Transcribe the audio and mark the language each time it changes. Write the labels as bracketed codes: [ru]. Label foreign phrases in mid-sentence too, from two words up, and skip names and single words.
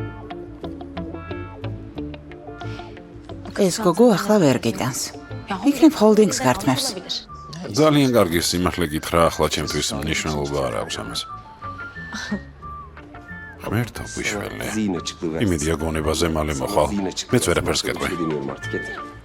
[ka] ეს გოგო ახლა ვერ გიტანს. იქნებ ჰოლდინგს გართმევს. ძალიან კარგი სიმართლე გითხრა, ახლა ჩემთვის მნიშვნელობა არ აქვს ამას. ღმერთო გვიშველი. [tr] Zihin açıklığı versin. [ka] იმედია გონებაზე მალე მოხვალ. [tr] Zihin açıklığı [ka] მეც ვერაფერს [tr] versin. [ka] გეტყვი. [tr] Dinliyorum artık yeter.